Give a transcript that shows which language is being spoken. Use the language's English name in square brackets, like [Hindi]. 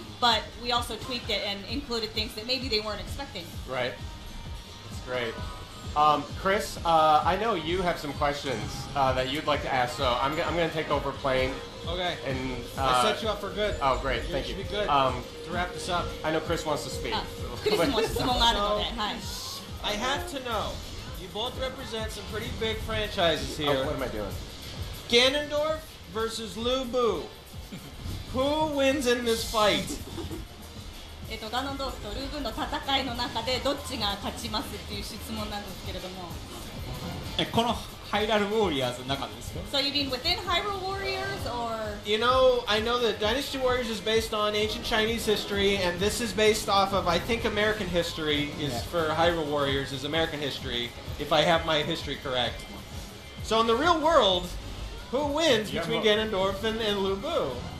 [English] But we also tweaked it and included things that maybe they weren't expecting. Right. That's great. Chris, I know you have some questions that you'd like to ask, so I'm going to take over playing. Okay. And I set you up for good. Oh, great. Thank you. Should be good. To wrap this up. I know Chris wants to speak. [Japanese] クリスも質問があるので、はい。 [English] I have to know. You both represent some pretty big franchises here. Oh, what am I doing? Ganondorf versus Lu Bu. Who wins in this fight? [Japanese] ガノンドーフとルーブンの戦いの中でどっちが勝ちますっていう質問なんですけれども。このハイラルウォーリアーズの中ですか？ [English] So you mean within Hyrule Warriors or? I know that Dynasty Warriors is based on ancient Chinese history, and this is based off of, I think, American history for Hyrule Warriors is American history, if I have my history correct. So in the real world, who wins between Ganondorf and Lu Bu?